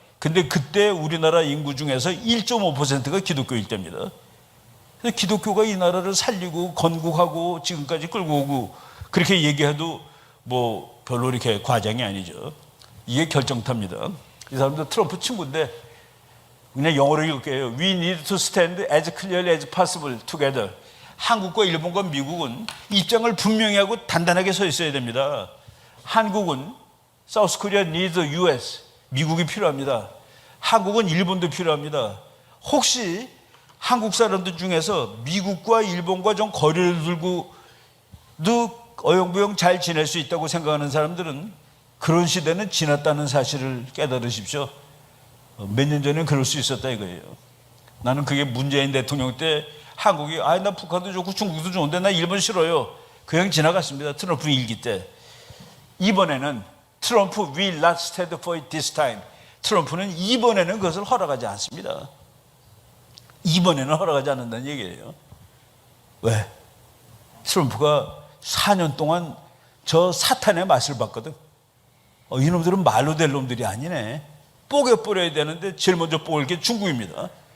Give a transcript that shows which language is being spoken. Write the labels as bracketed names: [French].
[Korean] 근데 그때 우리나라 인구 중에서 1.5%가 기독교일 때입니다. 그래서 기독교가 이 나라를 살리고 건국하고 지금까지 끌고 오고 그렇게 얘기해도 뭐 별로 이렇게 과장이 아니죠. 이게 결정탑니다. 이 사람도 트럼프 친구인데 그냥 영어로 읽을게요. [English] We need to stand as clearly as possible together. [Korean] 한국과 일본과 미국은 입장을 분명히 하고 단단하게 서 있어야 됩니다. [English] 한국은 South Korea needs US. [Korean] 미국이 필요합니다. 한국은 일본도 필요합니다. 혹시 한국 사람들 중에서 미국과 일본과 좀 거리를 두고도 어영부영 잘 지낼 수 있다고 생각하는 사람들은 그런 시대는 지났다는 사실을 깨달으십시오. 몇 년 전에 그럴 수 있었다 이거예요. 나는 그게 문재인 대통령 때 한국이 나 북한도 좋고 중국도 좋은데 나 일본 싫어요. 그냥 지나갔습니다. 트럼프 일기 때. [English] 이번에는 트럼프 will not stand for it this time. [Korean] 트럼프는 이번에는 그것을 허락하지 않습니다. 이번에는 허락하지 않는다는 얘기예요. 왜? 트럼프가 4년 동안 저 사탄의 맛을 봤거든. 이놈들은 말로 될 놈들이 아니네. 뽀개버려야 되는데 제일 먼저 뽀갤 게 중국입니다.